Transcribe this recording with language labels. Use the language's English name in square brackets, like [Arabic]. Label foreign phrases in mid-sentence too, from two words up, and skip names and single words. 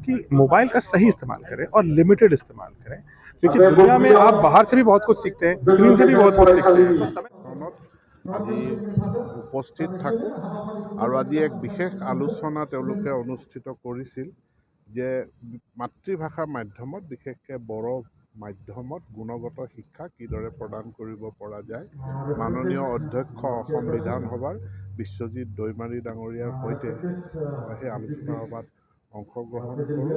[Hindi] कि मोबाइल का सही इस्तेमाल करें और लिमिटेड इस्तेमाल करें, क्योंकि दुनिया में आप बाहर से भी बहुत कुछ सीखते हैं, स्क्रीन से भी बहुत कुछ सीखते हैं। तो समय [Assamese] আজি উপস্থিত থাকোঁ আৰু আজি এক বিশেষ আলোচনা তেওঁলোকে অনুষ্ঠিত কৰিছিল যে মাতৃভাষাৰ মাধ্যমত বিশেষকৈ বড়ো মাধ্যমত গুণগত শিক্ষা কিদৰে প্ৰদান কৰিব পৰা যায়। মাননীয় অধ্যক্ষ অসম বিধানসভাৰ বিশ্বজিৎ দৈমাৰী ডাঙৰীয়াৰ সৈতে সেই আলোচনা সভাত অংশগ্ৰহণ কৰোঁ।